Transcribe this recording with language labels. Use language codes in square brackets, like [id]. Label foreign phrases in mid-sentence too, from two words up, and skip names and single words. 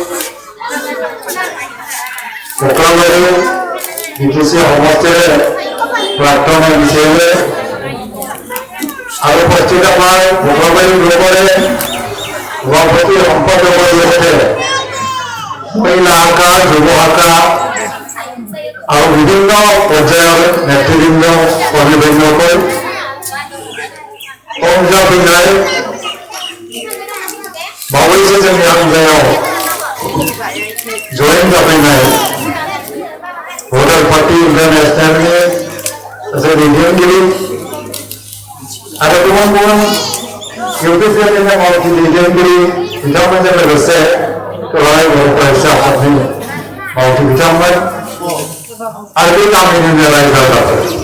[as] শুক্লবাৰী BTC সমষ্টিৰ প্ৰাক্তন হিচাপে আৰু উপস্থিত আমাৰ শুক্লবাৰী গ্ৰুপৰে সভাপতি সম্পাদকৰ লগতে মহিলা শাখা যুৱ শাখা আৰু বিভিন্ন পৰ্যায়ৰ নেতৃবৃন্দ কৰ্মীবৃন্দসকল সংযোগবিন্দাই [brx] बावैसो जोंनि हान्जायाव जयेन जाफैनाय बड'ल पार्टी इन्टारनेशनेलनि सासे दैदेनगिरि आरो गुबुन गुबुन UPPLनि मावथि दैदेनगिरि बिथांमोनजों लोगोसे गोबां बर' फरायसा आफादनि मावथि बिथांमोन आरो बे गामिनिनो रायजो राजाफोर